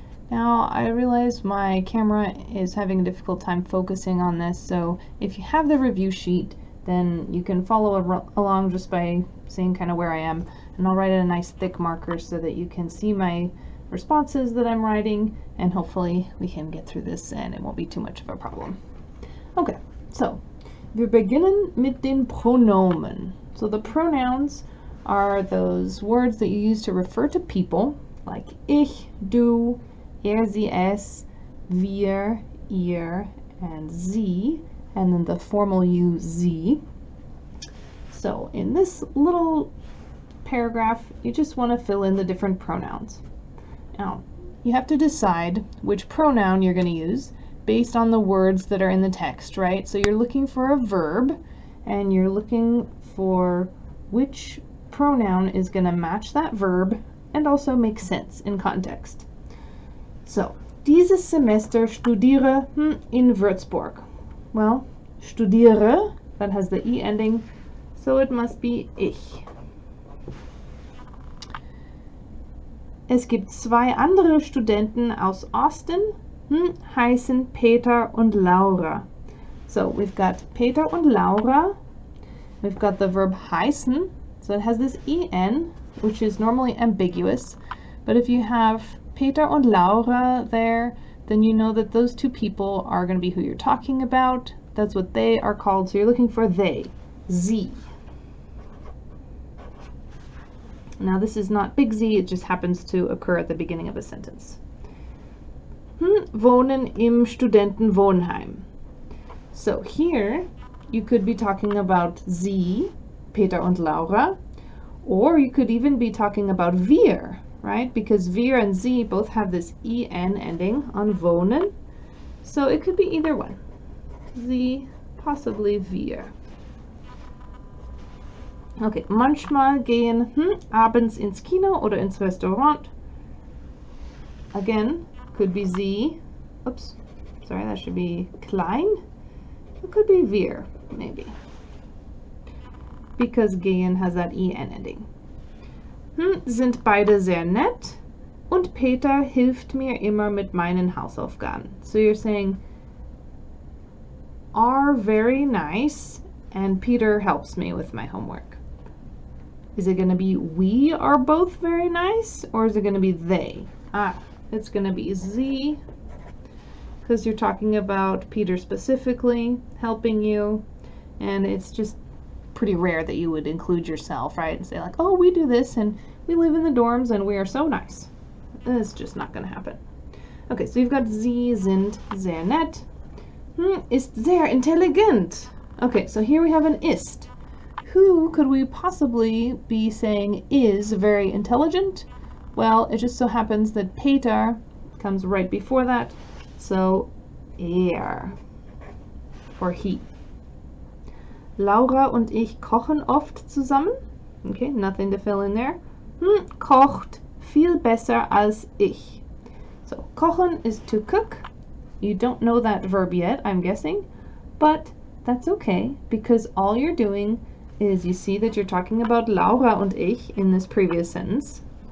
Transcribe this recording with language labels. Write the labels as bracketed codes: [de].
[en] Now, I realize my camera is having a difficult time focusing on this, so if you have the review sheet, then you can follow along just by seeing kind of where I am, and I'll write in a nice thick marker so that you can see my responses that I'm writing, and hopefully we can get through this and it won't be too much of a problem. [de] Okay, so wir beginnen mit den Pronomen. [en] So the pronouns are those words that you use to refer to people, like ich, du, er, sie, es, wir, ihr, and sie, and then the formal you, sie. So in this little paragraph, you just want to fill in the different pronouns. Now, you have to decide which pronoun you're going to use based on the words that are in the text, right? So you're looking for a verb, and you're looking for which pronoun is going to match that verb and also make sense in context. [de] So, dieses Semester studiere in Würzburg. [en] Well, studiere, that has the E ending, so it must be ich. [de] Es gibt zwei andere Studenten aus Osten, heißen Peter und Laura. [en] So we've got Peter und Laura. We've got the verb heißen, so it has this en, which is normally ambiguous, but if you have Peter und Laura there, then you know that those two people are going to be who you're talking about. That's what they are called, so you're looking for they, sie. Now this is not big Z, it just happens to occur at the beginning of a sentence. [de] Wohnen im Studentenwohnheim. [en] So here you could be talking about Sie, Peter und Laura, or you could even be talking about wir, right? Because wir and Sie both have this en ending on wohnen, so it could be either one. Sie, possibly wir. [de] Okay, manchmal gehen abends ins Kino oder ins Restaurant. [en] Again, could be Sie. Oops, sorry, that should be klein. It could be wir, maybe. Because gehen has that en ending. [de] Sind beide sehr nett und Peter hilft mir immer mit meinen Hausaufgaben. [en] So you're saying are very nice and Peter helps me with my homework. Is it going to be we are both very nice, or is it going to be they? It's going to be sie, because you're talking about Peter specifically helping you, and it's just pretty rare that you would include yourself, right, and say like, oh, we do this and we live in the dorms and we are so nice. It's just not going to happen. Okay, so you've got [de] sie sind sehr nett, ist sehr intelligent. [en] Okay, so here we have an ist. Who could we possibly be saying is very intelligent? Well, it just so happens that Peter comes right before that, so er, or he. [de] Laura und ich kochen oft zusammen. [en] Okay, nothing to fill in there. [de] Kocht viel besser als ich. [en] So, kochen is to cook. You don't know that verb yet, I'm guessing, but that's okay, because all you're doing is you see that you're talking about Laura und ich in this previous sentence.